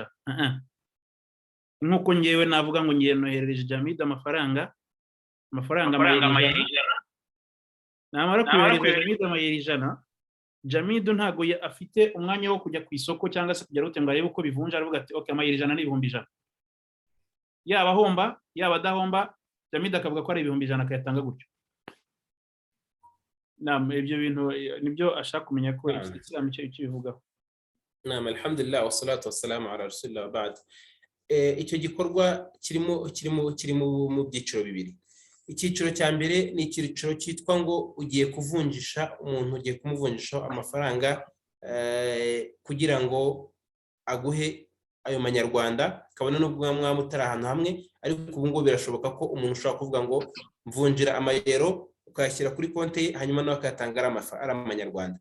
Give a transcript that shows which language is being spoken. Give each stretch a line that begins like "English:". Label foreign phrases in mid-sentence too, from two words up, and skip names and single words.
Kinyarwanda: Nk'uko ngewe navuga ngo ngiye noherereje Jamid amafaranga amayeri 100, namara kuyohereza Jamid amayeri 100, Jamid ntabwo afite umwanya wo kujya ku isoko cyangwa se kujya rute ngo arebe uko bivunja, aravuga ati okay, amayeri 100 ni 1,100. Yaba ahomba yaba adahomba, Jamid akavuga ko ari 1,100 akayatanga gutyo. Ibyo bintu nibyo ashaka kumenya ko Islam icyo bivugaho.
Arabic: الحمد لله والصلاة والسلام على رسول الله وبعد.
Kinyarwanda: Icyo gikorwa kirimo mu byiciro bibiri. Icyiciro cya mbere ni icyiciro cyitwa ngo ugiye kuvunjisha umuntu, ugiye kumuvunjisha amafaranga kugira ngo aguhe ayo manyarwanda, kabone n'ubwo mwaba mutari ahantu hamwe, ariko ubu ngubu birashoboka ko umuntu ushobora kuvuga ngo mvunjira amayero, ukayashyira kuri konti ye, hanyuma nawe akayatanga ari amanyarwanda.